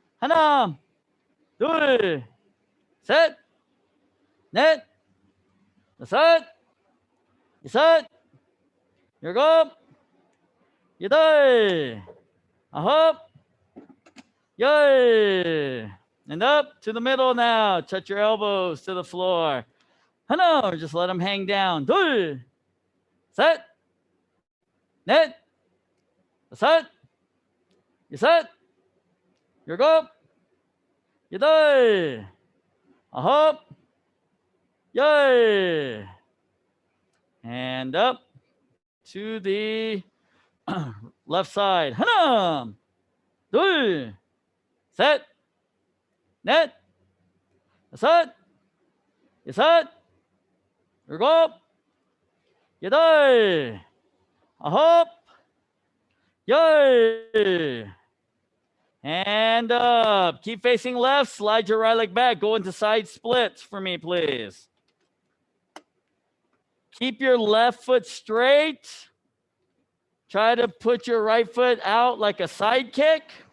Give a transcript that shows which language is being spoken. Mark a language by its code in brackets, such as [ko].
[ko] 하나, 둘, 셋, 넷, 다섯, 여섯, 일곱, 여덟, 아홉, 열. [en] And up to the middle now. Touch your elbows to the floor. 하나, or just let them hang down. [ko] 둘, 셋, 넷, 다섯, 여섯, 일곱, 여덟, 아홉, 열. [en] And up to the left side. [ko] 하나, 둘, 셋, 넷, 다섯, 여섯, 일곱, 여덟, 아홉, 열. [en] And up. Keep facing left. Slide your right leg back. Go into side splits for me, please. Keep your left foot straight. Try to put your right foot out like a side kick.